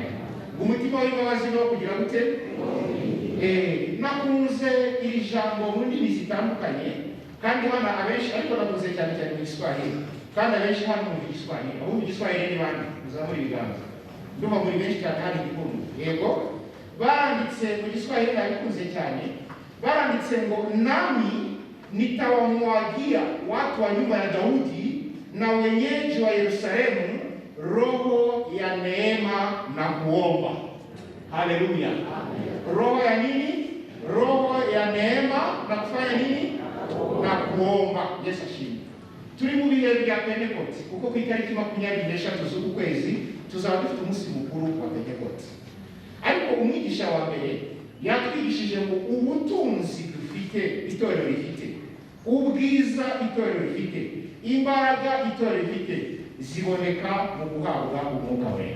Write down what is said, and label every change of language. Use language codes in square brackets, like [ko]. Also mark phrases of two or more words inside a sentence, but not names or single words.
[rw] Umutima w'imbabazi n'uwo kugira gute? Nakunze iri jambo mu ndimi zitandukanye kandi bana abenshi ariko nakunze cyane cyane mu Giswahili. Kandi abenshi hano mu Giswahili, abo mu Giswahili ni bande? Muzamuri ibiganza. Ndumva muri benshi cyane hari igikundu. Yego. Baranditse mu Giswahili nabikunze cyane. Baranditse ngo [sw] nami nitawamwagia watu wa nyumba ya Daudi na wenyeji wa Yerusalemu roho ya neema na kuomba. Haleluya. Roho ya nini? Roho ya neema na kufanya nini? Na kuomba. [rw] Yesu ashimwe. Turi mu bihe bya Pentecote kuko ku itariki 23 z'uku kwezi tuzaba dufite umunsi mukuru wa Pentecote. Ariko umwigisha wa mbere yatwigishije ngo ubutunzi dufite itorero rifite, ubwiza itorero rifite, imbaraga itorero rifite ziboneka mu guhabwa umwuka wera.